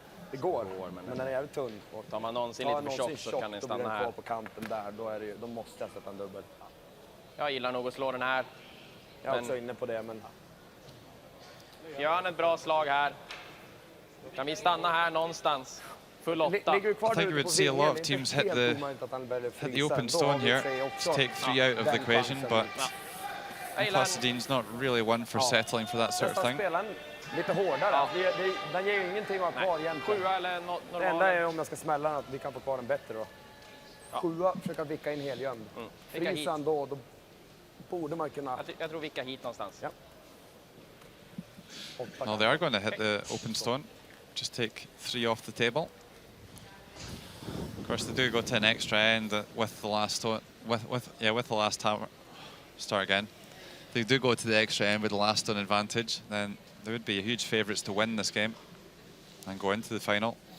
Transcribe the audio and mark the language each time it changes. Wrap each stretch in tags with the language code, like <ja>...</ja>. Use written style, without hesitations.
<sv>Det går, men den är jävligt tunn. Och tar man någonsin lite för tjock så kan den stanna här. På kanten där, då måste jag sätta en dubbel. Jag gillar nog att slå den här. Jag är också inne på det, men... Gör han ett bra slag här. Kan vi stanna här någonstans? Full 8.</sv> <en>I think we would see a lot of teams hit the open stone here to take three out of the equation, but Placidine's not really one for settling for that sort of thing.</en> <sv>Lite hårdare. Den ger ju ingenting att ha kvar egentligen. 7 eller normal. Det enda är om jag ska smälla den att vi kan få kvar den bättre då. 7, försöka vicka in helgömd. Frysa ändå, då borde man kunna... Jag tror vicka hit någonstans. Ja.</sv> <en>Well, they are going to hit the open stone. Just take 3 off the table. Of course, they do go to an extra end with the last with the last tower. Start again. They do go to the extra end with the last stone advantage. Then they would be huge favourites to win this game and go into the final.</en>